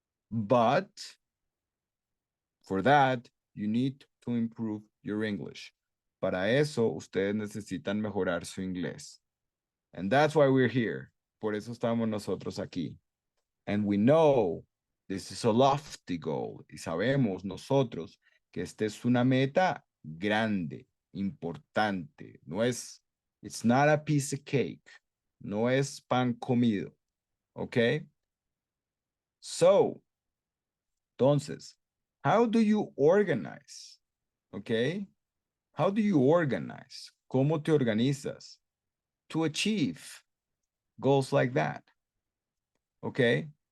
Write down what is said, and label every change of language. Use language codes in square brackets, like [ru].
[en] But for that, you need to improve your English. [es] Para eso, ustedes necesitan mejorar su inglés. [en] And that's why we're here. [es] Por eso estamos nosotros aquí. [en] And we know this is a lofty goal. [es] Y sabemos nosotros que esta es una meta grande, importante. No es, [en] it's not a piece of cake. [es] No es pan comido. [en] Okay? So, entonces, how do you organize? Okay? How do you organize? [es] ¿Cómo te organizas [en] to achieve goals like that? Okay?